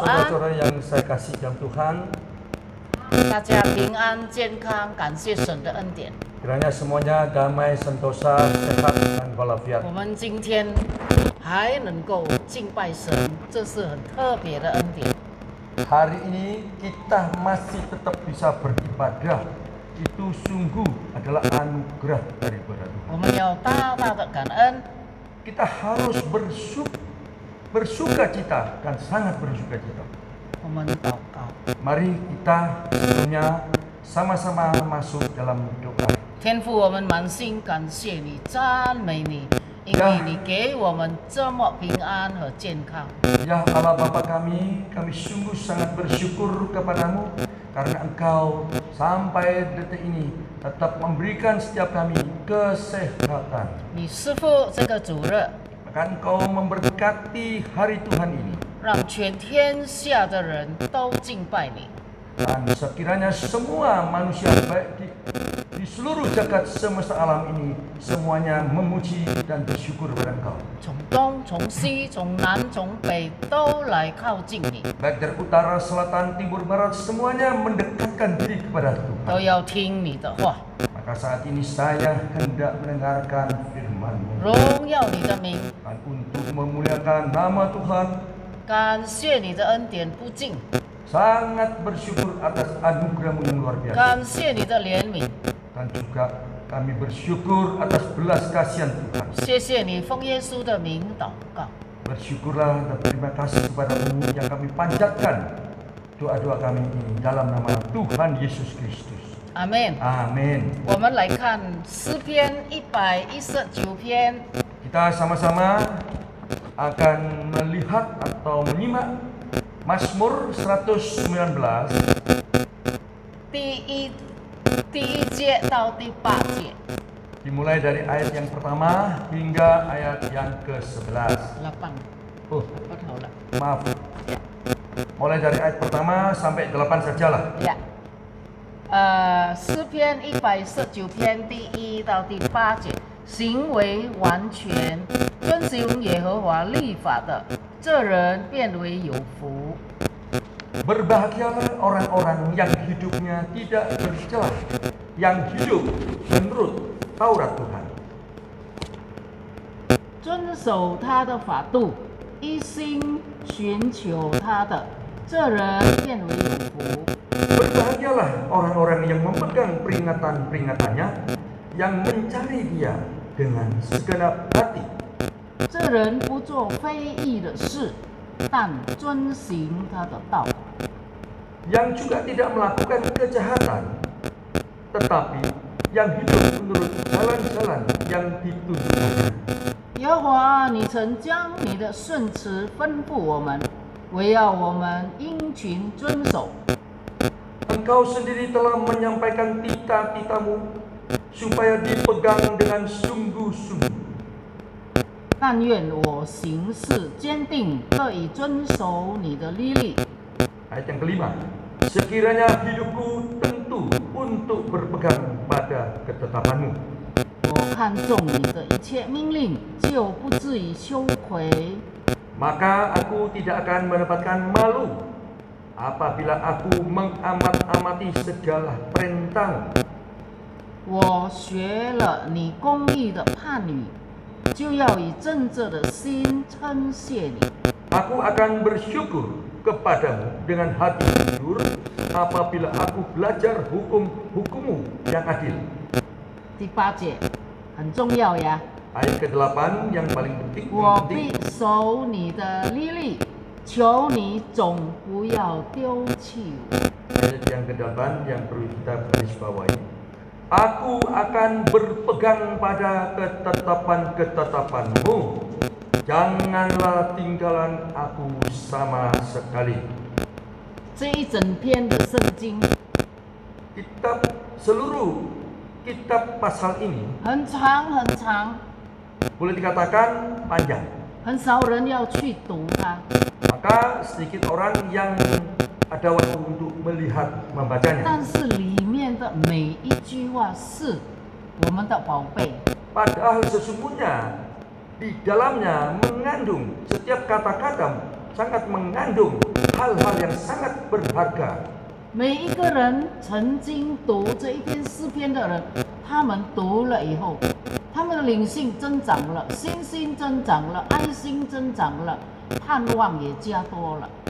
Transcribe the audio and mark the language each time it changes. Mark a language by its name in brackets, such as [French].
[Indonesian] saudara-saudara yang saya kasih dalam Tuhan, [Chinese] 大家平安健康，感谢神的恩典。 [Indonesian] kiranya semuanya damai, sentosa, sehat, dan walafiat. [Chinese] 我们今天还能够敬拜神，这是很特别的恩典。 [Indonesian] Hari ini kita masih tetap bisa beribadah. Itu sungguh adalah anugerah daripada Tuhan. [Chinese] 我们要大大的感恩， [Indonesian] Kita harus bersuka cita dan sangat bersuka cita. [Chinese] 我们祷告。 [Indonesian] Mari kita sebelumnya sama-sama masuk dalam doa. [Chinese] 天父，我们满心感谢你，赞美你，因为你给我们这么平安和健康。 [Indonesian] Ya Allah Bapa kami sungguh sangat bersyukur kepadamu karena Engkau sampai detik ini tetap memberikan setiap kami kesehatan. [Chinese] 你师傅这个主日， [Indonesian] Maka Engkau memberkati hari Tuhan ini. [Chinese] 让全天下的人都敬拜你。 [Indonesian] Dan sekiranya semua manusia baik di seluruh jagat semesta alam ini semuanya memuji dan bersyukur kepada Engkau. [Chinese] 从东、从西、从南、从北都来靠近你， [Indonesian] Baik dari utara, selatan, timur, barat semuanya mendekatkan diri kepada [Chinese] 都 [Indonesian] Tuhan. [Chinese] 要听你的话， [Indonesian] Maka saat ini saya hendak mendengarkan firman-Mu [Chinese] 荣耀你的名， [Indonesian] dan untuk memuliakan nama Tuhan. [Chinese] 感谢你的恩典不尽， [Indonesian] Sangat bersyukur atas anugerah-Mu yang luar biasa. [Chinese] 感谢你的怜悯， [Indonesian] Dan juga kami bersyukur atas belas kasihan Tuhan. [Chinese] 谢谢你奉耶稣的名祷告， [Indonesian] Bersyukurlah dan terima kasih kepada-Mu yang kami panjatkan doa-doa kami ini dalam nama Tuhan Yesus Kristus. [Chinese] 阿门。 [Indonesian] Amin. [Chinese] 我们来看诗篇119篇 [Indonesian] Kita sama-sama akan melihat atau menyimak Mazmur 119 [Chinese] 第一节到第8节， [Indonesian] dimulai dari ayat yang pertama hingga ayat yang ke-11. 8 Oh, [Chinese] 头了。 [Indonesian] maaf. Mulai dari ayat pertama sampai 8 sajalah. [Chinese] 呀，诗篇119篇第1到第8节，行为完全，遵行耶和华律法的，这人变为有福。 [Indonesian] Berbahagialah orang-orang yang hidupnya tidak bercelah, yang hidup menurut Taurat Tuhan. [Chinese] 遵守他的法度，一心寻求他的，这人变为有福。 [Indonesian] Berbahagialah orang-orang yang memegang peringatan-peringatannya, yang mencari Dia dengan segenap hati. [Chinese] 这人不做非义的事，但遵行他的道。 [Indonesian] Yang juga tidak melakukan kejahatan, tetapi yang hidup menurut jalan-jalan yang ditunjukkannya. [Chinese] 耶和华，你曾将你的训词吩咐我们，唯要我们殷勤遵守。 [Indonesian] Engkau sendiri telah menyampaikan titah-titah-Mu supaya dipegang dengan sungguh-sungguh. [Chinese] 但愿我行事坚定，乐意遵守你的律例。 [Indonesian] Ayat yang kelima, sekiranya hidupku tentu untuk berpegang pada ketetapan-Mu. [Chinese] 我看重你的一切命令，就不至于羞愧。 [Indonesian] Maka aku tidak akan mendapatkan malu apabila aku mengamat-amati segala perintah. [Chinese] 我学了你公义的判语，就要以正直的心称谢你。 [Indonesian] Aku akan bersyukur kepadamu dengan hati jujur apabila aku belajar hukum-hukum-Mu yang adil. [Chinese] 第8节很重要呀。 [Indonesian] Ayat ke-8 yang paling penting. [Chinese] 我必守你的利利，求你总不要丢弃我。 [Indonesian] Ayat yang ke-8 yang perlu kita garis bawahi. Aku akan berpegang pada ketetapan-ketetapanmu. Janganlah tinggalan aku sama sekali. [Chinese] 这一整篇的圣经 [Indonesian] Seluruh kitab pasal ini [Chinese] 很长很长， [Indonesian] boleh dikatakan panjang. [Chinese] 很少人要去读它。 [Indonesian] Maka sedikit orang yang ada waktu untuk melihat membacanya. [Chinese] 但是里面的每一句话是我们的宝贝。 [Indonesian] Padahal sesungguhnya di dalamnya mengandung setiap kata-kata sangat mengandung hal-hal yang sangat berharga. [Chinese] 每一个人曾经读这一篇诗篇的人，他们读了以后，他们的灵性增长了，信心增长了，爱心增长了，盼望也加多了。